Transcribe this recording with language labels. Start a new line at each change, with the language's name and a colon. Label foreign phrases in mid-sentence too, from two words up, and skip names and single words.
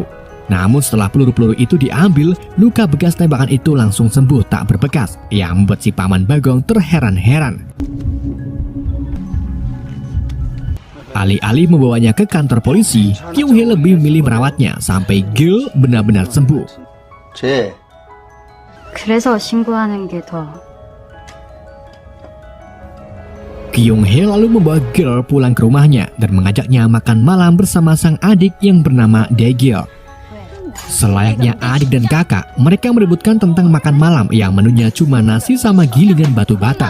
Indonesian: Namun setelah peluru-peluru itu diambil, luka bekas tembakan itu langsung sembuh tak berbekas, yang membuat si paman Bagong terheran-heran. Alih-alih membawanya ke kantor polisi, Kyung-hee lebih memilih merawatnya sampai Girl benar-benar sembuh.
Korean: 그래서 신고하는 게 더
Indonesian: Kyung-hee lalu membawa Girl pulang ke rumahnya dan mengajaknya makan malam bersama sang adik yang bernama Daegyeol. Selayaknya adik dan kakak, mereka merebutkan tentang makan malam yang menunya cuma nasi sama gilingan batu bata.